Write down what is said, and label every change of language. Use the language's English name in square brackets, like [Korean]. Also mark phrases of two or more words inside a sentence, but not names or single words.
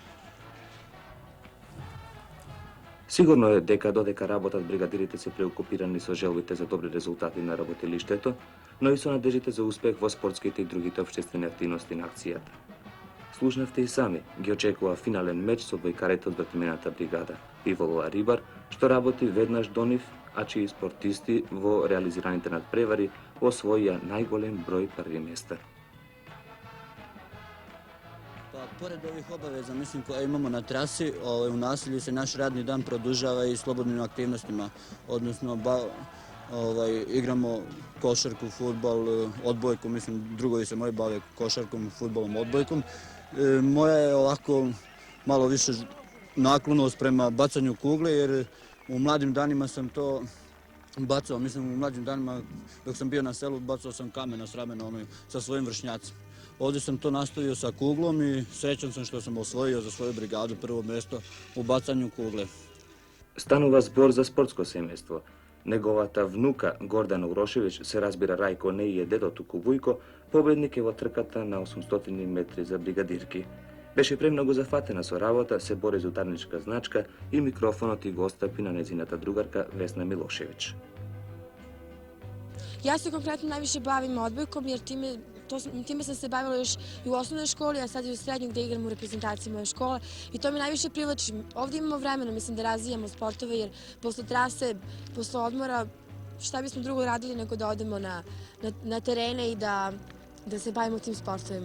[Macedonian] Сигурно е дека додека работат бригадирите се преокупирани со желбите за добри резултати на работилиштето, но и со надежите за успех во спортските и другите општествени активности на акцијата. Слушнавте и сами, ги очекува финален меч со одбојкарите од братимената бригада Иволова Рибар, што работи веднаш до нив, а чии спортисти во реализираните надпревари освоија најголем број први места. [Serbian] Pa, pored ovih obaveza, mislim, koje imamo na trasi, u naselju se naš radni dan produžava i slobodnim aktivnostima, odnosno igramo košarku, fudbal, odbojku, mislim, drugovi se moji bave košarkom, fudbalom, odbojkom. Moja je ovako malo više naklonost prema bacanju kugle, jer u mladim danima sam to bacao, mislim, u mlađim danima dok sam bio na selu bacao sam kamen s ramena sa svojim vršnjacima. Ovdje sam to nastavio sa kuglom i srećan sam što sam osvojio za svoju brigadu prvo mjesto u bacanju kugle. [Macedonian] Станува збор за спортско семејство. Неговата внука Гордана Урошевиќ се разбира Рајко не и дедо туку Вујко, победник е во трката на 800 метри за бригадирки. Беше премногу зафатена со работа, се бори за ударничка значка и микрофонот и го остапи на незината другарка Весна Милошевиќ. [Serbian] Ja se konkretno najviše bavim odbojkom jer time sam se bavila još i u osnovnoj školi, a sad i u srednjoj gde igram u reprezentaciji moje škole i to me najviše privlači. Ovdje imamo vremena, mislim, da razvijamo sportove jer posle trase, posle odmora, šta bismo drugo radili nego da odemo na terene i da se bavimo tim sportovima.